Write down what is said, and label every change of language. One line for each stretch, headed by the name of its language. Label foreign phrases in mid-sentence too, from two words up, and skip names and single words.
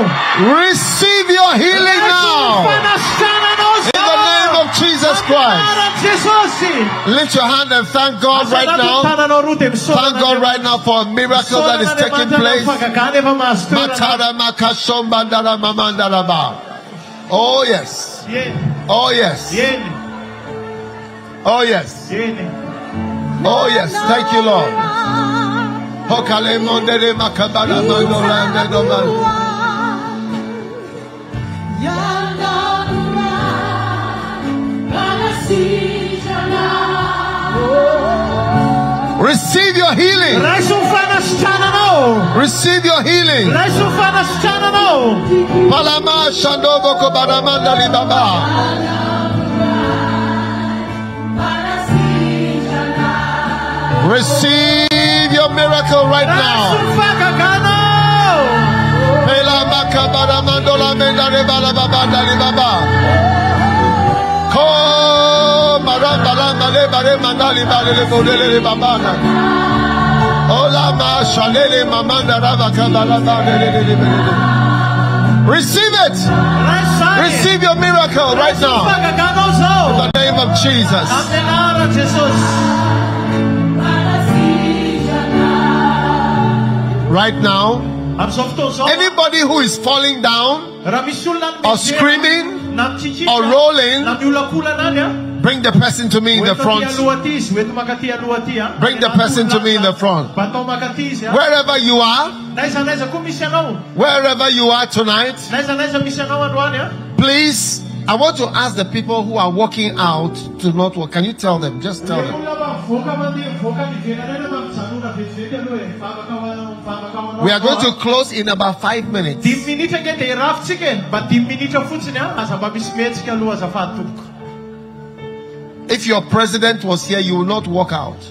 English: Receive your healing now.
Malagasy: Fanasitrananao
English: In the name
Malagasy: zao.
English: of Jesus Christ.
Malagasy: Anaran'i Jesosy.
English: Lift your hand and thank God right now.
Malagasy: Tananao roa dia misaorana
English: Thank God right now for a miracle that is taking place.
Malagasy: Fagagana efa mahazo toerana. Matara makashombandara mamandaraba.
English: Oh yes.
Malagasy: Yeny,
English: Oh yes.
Malagasy: yeny,
English: Oh yes.
Malagasy: yeny.
English: Oh yes. Thank you, Lord. Hokale mondere makabara mandoranda doman. Receive your healing.
Malagasy: Raiso fanasitrananao.
English: Receive your healing.
Malagasy: Raiso fanasitrananao. Palama shandobo kobaramanda libaba.
English: Receive your miracle right
Malagasy: Raiso
English: now.
Malagasy: fagaganao. Pelama kabaramandola mendare balababa libaba. Ko marambala male bare mandali bare modele libaba. Ola ma shalele mamanda raba kabala bare.
English: Receive it.
Malagasy: Raisane.
English: Receive your miracle right
Malagasy: Raiso
English: now.
Malagasy: fagaganao zao.
English: In the name of Jesus.
Malagasy: Amin'ny anaran'i Jesosy.
English: Right now,
Malagasy: Amin'izao fotoana zao,
English: anybody who is falling down
Malagasy: raha misy olona
English: or
Malagasy: mijery,
English: screaming
Malagasy: na mitsikitsika,
English: or rolling,
Malagasy: na miolakolana any a,
English: bring the person to me in the
Malagasy: hoento
English: front.
Malagasy: aty aloha aty izy, hoento makaty aloha aty a.
English: Bring the person to me in the front.
Malagasy: Batao makaty izy a.
English: Wherever you are,
Malagasy: Naiza naiza koa misy anao.
English: wherever you are tonight,
Malagasy: Naiza naiza misy anao androany a.
English: please I want to ask the people who are walking out to not walk. Can you tell them? Just tell them. We are going to close in about 5 minutes. If your president was here, you will not walk out.